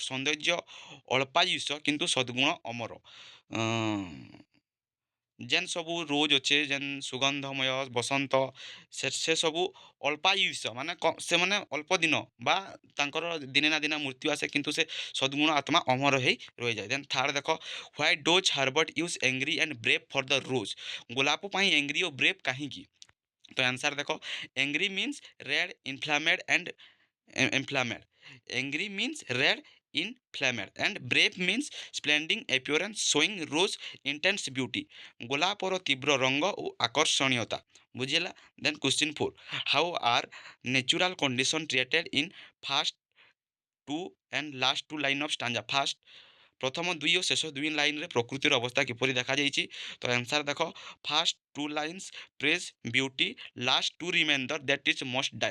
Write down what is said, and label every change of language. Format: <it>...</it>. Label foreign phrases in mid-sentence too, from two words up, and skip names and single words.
<or>ସୌନ୍ଦର୍ଯ୍ୟ ଅଳ୍ପାୟୁଷ କିନ୍ତୁ ସଦ୍‌ଗୁଣ ଅମର। ଯେନ୍ ସବୁ ରୋଜ୍ ଅଛେ, ଯେନ୍ ସୁଗନ୍ଧମୟ ବସନ୍ତ, ସେ ସବୁ ଅଳ୍ପାୟୁଷ ମାନେ ସେମାନେ ଅଳ୍ପ ଦିନ ବା ତାଙ୍କର ଦିନେ ନା ଦିନେ ମୃତ୍ୟୁ ଆସେ, କିନ୍ତୁ ସେ ସଦ୍‌ଗୁଣ ଆତ୍ମା ଅମର ହେଇ ରହିଯାଏ।</or> <en>then third ଦେଖ, why does Herbert use angry and brave for the rose.</en> <or>ଗୋଲାପ ପାଇଁ ଏଙ୍ଗ୍ରି ଓ ବ୍ରେଭ୍ କାହିଁକି? ତ ଆନ୍ସର୍ ଦେଖ,</or> <en>angry means red inflamed and inflamed. Angry means red, inflamed, and brave means splendid appearance, showing rose intense beauty.</en> <or>ଗୋଲାପର ତୀବ୍ର ରଙ୍ଗ ଓ ଆକର୍ଷଣୀୟତା। ବୁଝିଲା?</or> <en>then question 4, how are natural condition created in first two and last two line of stanza.</en> <or>ପ୍ରଥମ 2 ଓ ଶେଷ 2 ଲାଇନ୍‌ରେ ପ୍ରକୃତିର ଅବସ୍ଥା କିପରି ଦେଖାଯାଇଛି।</or> <en>ତ ଆନ୍ସର୍ ଦେଖ, first 2 lines praise beauty, last 2 reminder that is must die.</en>